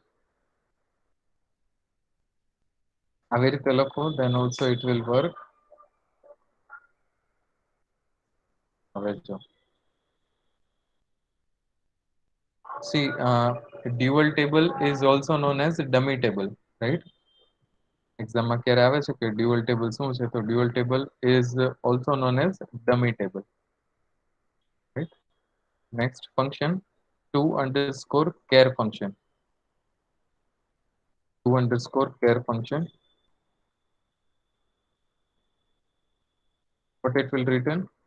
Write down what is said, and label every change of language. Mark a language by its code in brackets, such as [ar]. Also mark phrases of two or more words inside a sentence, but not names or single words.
[gu] આવી રીતે લખો [en] then also it will work. [gu] હવે જો [en] see, dual table is also known as dummy table, right? [gu] એક્ઝામમાં ક્યારે આવે છે કે [en] dual table [gu] શું છે તો [en] dual table is also known as dummy table, right? Next function, to underscore care function. To underscore care function, what it will return?